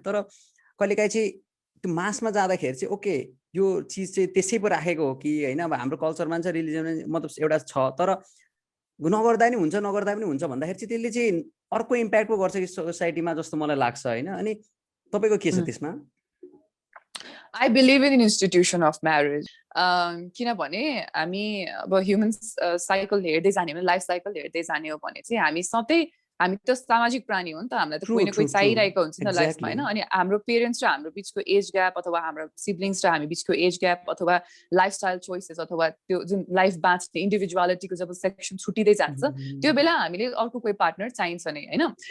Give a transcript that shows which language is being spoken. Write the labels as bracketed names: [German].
[Nepali] तर कहिलेकाहीँ चाहिँ त्यो मासमा जाँदाखेरि चाहिँ ओके यो चिज चाहिँ त्यसै पो राखेको हो कि होइन, अब हाम्रो कल्चरमा चाहिँ रिलिजन मतलब एउटा छ, तर नगर्दा नि हुन्छ नगर्दा पनि हुन्छ भन्दाखेरि चाहिँ त्यसले चाहिँ अर्को इम्प्याक्ट पो गर्छ कि सोसाइटीमा जस्तो मलाई लाग्छ होइन। अनि तपाईँको के छ त्यसमा? [English] I believe in institution of marriage. [Nepali] किनभने हामी अब ह्युमन्स साइकल हेर्दै जाने हो भने, लाइफ साइकल हेर्दै जाने हो भने चाहिँ हामी सधैँ, हामी त सामाजिक प्राणी हो नि त, हामीलाई त कोही न कोही चाहिरहेको हुन्छ नि त लाइफमा होइन। अनि हाम्रो पेरेन्ट्स र हाम्रो बिचको एज ग्याप अथवा हाम्रो सिब्लिङ्स र हामी बिचको एज ग्याप अथवा लाइफस्टाइल चोइसेस अथवा त्यो जुन लाइफ बाँच्ने इन्डिभिजुअलिटीको जब सेक्सन छुटिँदै जान्छ त्यो बेला हामीले अर्को कोही पार्टनर चाहिन्छ नै होइन।